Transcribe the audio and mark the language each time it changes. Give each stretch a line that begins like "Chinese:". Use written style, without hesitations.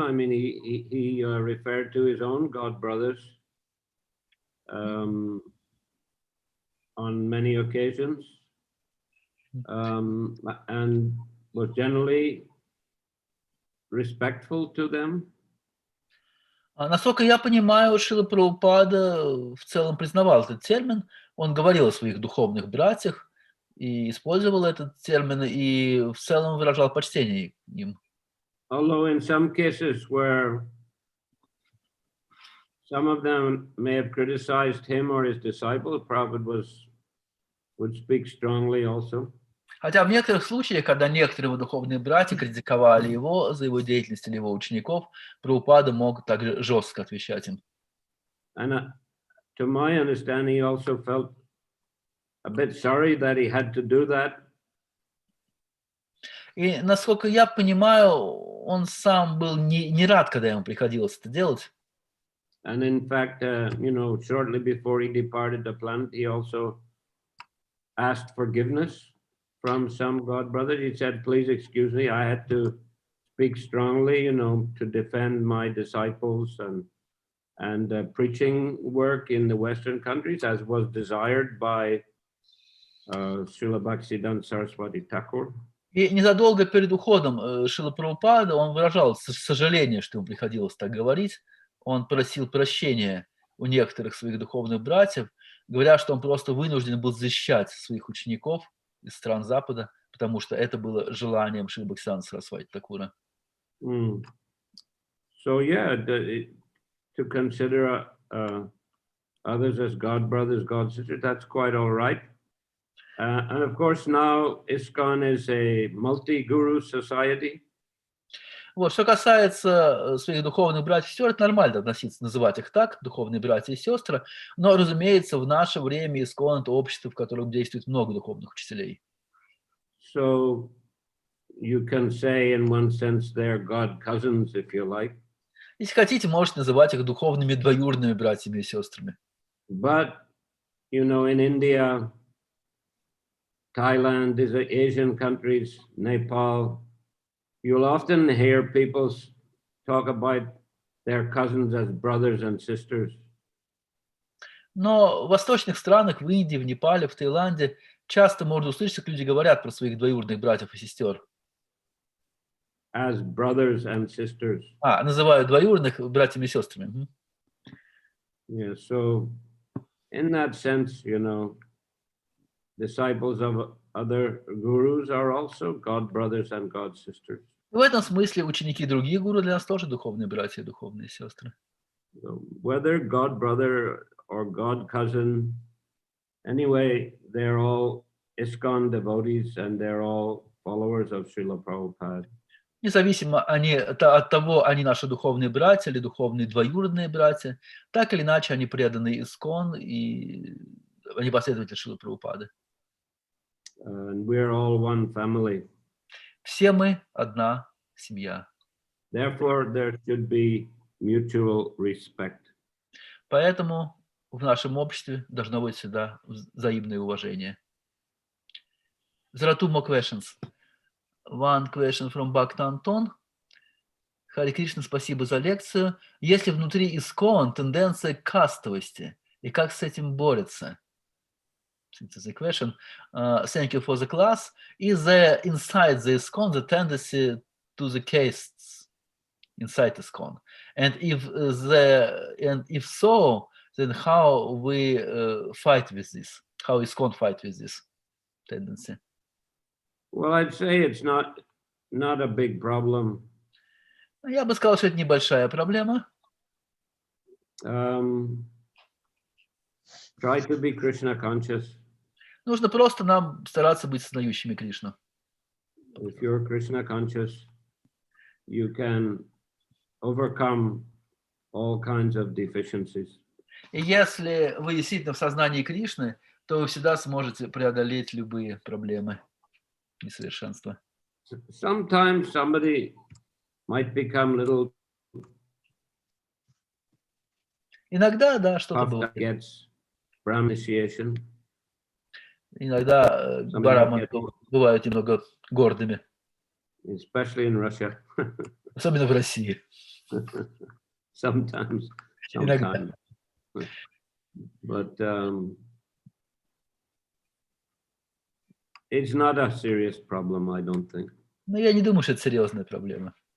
English: I mean, he referred to his own God brothers on many occasions, and was generally respectful to them.
Russian: Насколько я понимаю, Шрила Прабхупада в целом признавал этот термин. Он говорил о своих духовных братьях и использовал этот термин, и в целом выражал почтение им.
English: Although in some cases where some of them may have criticized him or his disciple, Prabhupada would speak strongly also.
Russian: Хотя в некоторых случаях, когда некоторые его духовные братья критиковали его за его деятельность или его учеников, Прабхупада мог также жестко отвечать им.
English: And to my understanding, he also felt a bit sorry that he had to do that.
Russian: И, насколько я понимаю, он сам был не рад, когда ему приходилось это делать.
English: And in fact, shortly before he departed the planet, he also asked forgiveness from some God brothers. He said, please excuse me, I had to speak strongly, to defend my disciples and preaching work in the Western countries, as was desired by Srila Bhaktisiddhanta Saraswati Thakur.
Russian: И незадолго перед уходом Шрила Прабхупада он выражал сожаление, что ему приходилось так говорить. Он просил прощения у некоторых своих духовных братьев, говоря, что он просто вынужден был защищать своих учеников из стран Запада, потому что это было желанием Шрила Бхактисиддханта Сарасвати Тхакура.
English: So yeah, to consider others as God brothers, God sisters, that's quite all right. And of course now ISKCON is a multi-guru society.
Russian: Вот, что касается своих духовных братьев и сестер, это нормально относиться, называть их так, духовные братья и сестры, но, разумеется, в наше время ISKCON – это общество, в котором действует много духовных учителей.
English: So you can say in one sense they're God cousins, if you like.
Russian: Если хотите, можете называть их духовными двоюродными братьями и сестрами.
English: But, in India, Thailand, these Asian countries, Nepal, you'll often hear people talk about their cousins as brothers and sisters.
Russian: Но в восточных странах, в Индии, в Непале, в Таиланде часто можно услышать, как люди говорят про своих двоюродных братьев и сестер.
English: As brothers and sisters.
Russian: Называют двоюродных братьями и сестрами.
English: Yeah, so in that sense, disciples of other gurus are also God brothers and God sisters.
Russian: В этом смысле ученики других гуру для нас тоже духовные братья и духовные сестры.
English: So whether God brother or God cousin, anyway, they're all ISKCON devotees and they're all followers of Srila Prabhupada.
Russian: Независимо от того, они наши духовные братья или духовные двоюродные братья, так или иначе они преданы ISKCON и они последователи Шрилы Прабхупады.
English: And we're all one family.
Russian: Все мы одна семья.
English: Therefore, there should be mutual respect.
Russian: Поэтому в нашем обществе должно быть всегда взаимное уважение.
English: There are two more questions. One question from Bhakta Anton.
Russian: Хари Кришна, спасибо за лекцию. Есть ли внутри ISKCON тенденция к кастовости? И как с этим борется?
English: This is the question. Thank you for the class. Is there inside the ISKCON the tendency to the castes inside ISKCON? And if so, then how we fight with this? How ISKCON fight with this tendency? Well, I'd say it's not a big problem.
Russian: Я бы сказал, что это небольшая проблема.
English: Try to be Krishna conscious.
Russian: Нужно просто нам стараться быть сознающими Кришну.
English: If you're Krishna conscious, you can overcome all kinds of deficiencies.
Russian: И если вы действительно в сознании Кришны, то вы всегда сможете преодолеть любые проблемы, несовершенства.
English: Sometimes somebody might become little.
Russian: Иногда, да, что-то бывает.
English: Gets Brahma initiation.
Russian: Иногда браманы бывают немного гордыми.
English: Especially in Russia.
Russian: Особенно в России.
English: Sometimes.
Russian: Иногда.
English: But it's not a serious problem, I don't think.
Russian: Но я не думаю, что это серьезная проблема.